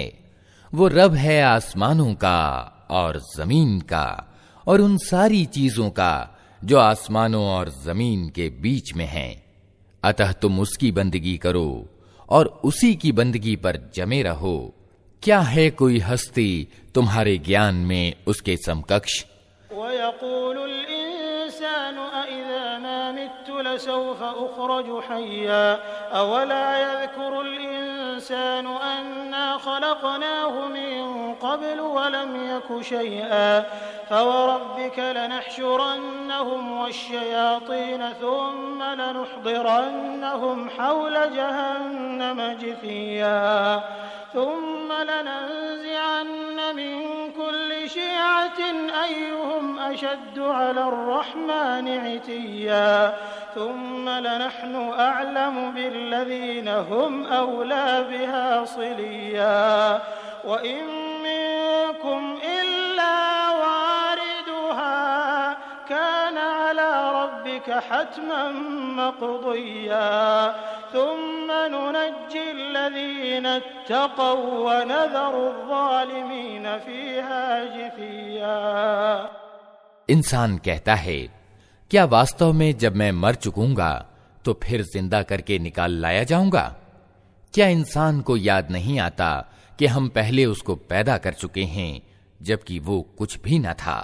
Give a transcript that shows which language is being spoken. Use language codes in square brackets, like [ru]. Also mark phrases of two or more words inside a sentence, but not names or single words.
[hi] वो रब है आसमानों का और जमीन का और उन सारी चीजों का जो आसमानों और जमीन के बीच में हैं। अतः तुम उसकी बंदगी करो और उसी की बंदगी पर जमे रहो। क्या है कोई हस्ती तुम्हारे ज्ञान में उसके समकक्ष? [ar] ويقول الإنسان أإذا ما مت لسوف أخرج حيا أولا يذكر الإنسان أنا خلقناه من قبل ولم يك شيئا فوربك لنحشرنهم والشياطين ثم لنحضرنهم حول جهنم جثيا ثم لننزعن من كل شيعة أيهم أشد على الرحمن عتيا ثم لنحن أعلم بالذين هم أولى بها صليا وإن منكم إلا واردها كان على ربك حتما مقضيا ثم ننجي الذين اتقوا ونذر الظالمين فيها جثيا. [hi] इंसान कहता है, क्या वास्तव में जब मैं मर चुकूंगा तो फिर जिंदा करके निकाल लाया जाऊंगा? क्या इंसान को याद नहीं आता कि हम पहले उसको पैदा कर चुके हैं जबकि वो कुछ भी न था?